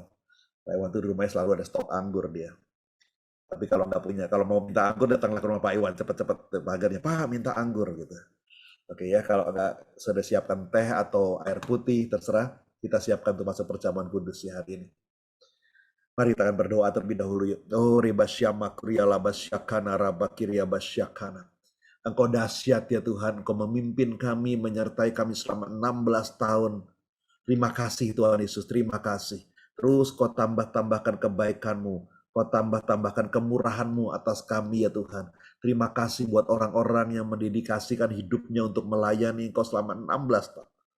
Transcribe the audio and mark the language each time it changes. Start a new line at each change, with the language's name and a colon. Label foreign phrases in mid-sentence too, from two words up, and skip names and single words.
Indonesian: Pak Iwan tuh di rumahnya selalu ada stok anggur dia. Tapi kalau nggak punya, kalau mau minta anggur datanglah ke rumah Pak Iwan cepat-cepat pagarnya, Pak minta anggur gitu. Oke ya, kalau nggak sudah siapkan teh atau air putih terserah, kita siapkan untuk masuk perjamuan kudus ya hari ini. Mari kita akan berdoa terlebih dahulu ya. Oh ribasyama kriya labasyakana rabakirya basyakana. Engkau dahsyat ya Tuhan, Engkau memimpin kami, menyertai kami selama 16 tahun. Terima kasih Tuhan Yesus, terima kasih. Terus Kau tambah-tambahkan kebaikan-Mu, Kau tambah-tambahkan kemurahan-Mu atas kami ya Tuhan. Terima kasih buat orang-orang yang mendedikasikan hidupnya untuk melayani Engkau selama 16 tahun.